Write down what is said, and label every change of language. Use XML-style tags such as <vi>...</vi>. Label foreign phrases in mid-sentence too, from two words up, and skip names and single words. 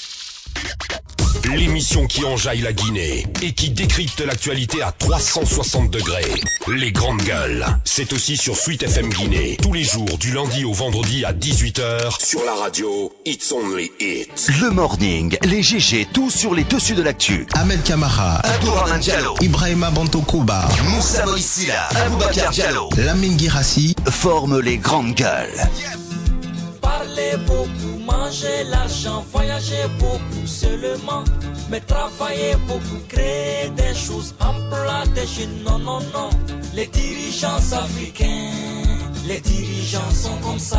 <fr>L'émission qui enjaille la Guinée et qui décrypte l'actualité à 360 degrés. Les grandes gueules. C'est aussi sur Sweet FM Guinée. Tous les jours, du lundi au vendredi à 18h. Sur la radio, It's Only It. Le morning, les GG, tout sur les dessus de l'actu. Ahmed Kamara, Abdourahmane Diallo, Ibrahima Bantokouba, Moussa Moïsila, Aboubacar Diallo, Lamine Girassi forment les grandes gueules. Parlez beaucoup, mangez l'argent, voyagez beaucoup seulement, mais travaillez beaucoup, créez des choses, emploie des jeunes, non, non, non. Les dirigeants africains, les dirigeants sont comme ça.</fr>